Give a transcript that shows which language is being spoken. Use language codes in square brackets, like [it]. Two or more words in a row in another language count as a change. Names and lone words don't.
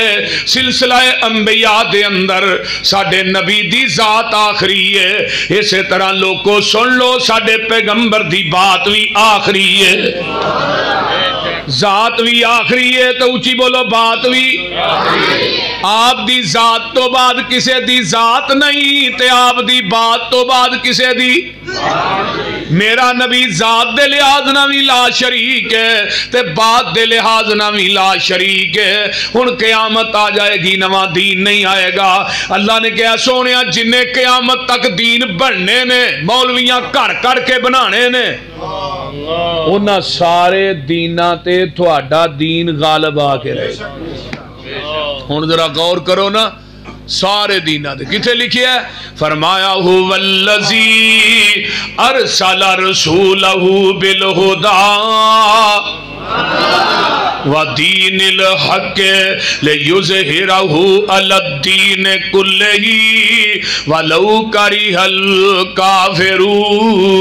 [pa] سلسلہ انبیاء دے اندر ساڑھے نبی دی ذات آخری ہے، اسی طرح لوگوں سن لو ساڑھے پیغمبر دی بات بھی آخری ہے، ذات بھی آخری ہے تو اچھی بولو بات بھی آپ دی ذات تو بعد کسے دی ذات نہیں تے آپ دی بات تو بعد کسے دی میرا نبی ذات دے لحاظ نہ بھی [ar] لا شریک [pa] ہے تے بات دے لحاظ نہ بھی [ar] لا شریک [pa] ہے۔ ہن قیامت آ جائے گی نواں دین نہیں آئے گا۔ اللہ نے کہا سونیا جنہیں قیامت تک دین بڑھنے نے مولویاں کڑ کڑ کے بنانے نے انہاں سارے دینا تے تھوڑا دین غالب آ کے رہے۔ ہن ذرا غور کرو نا سارے دینا دے کتھے لکھی ہے؟ [ar] فرمایا هو الذی ارسل رسولہ بالہدی ودین الحق لیظہرہ علی الدین کلہ ولو کرہ الکافرون۔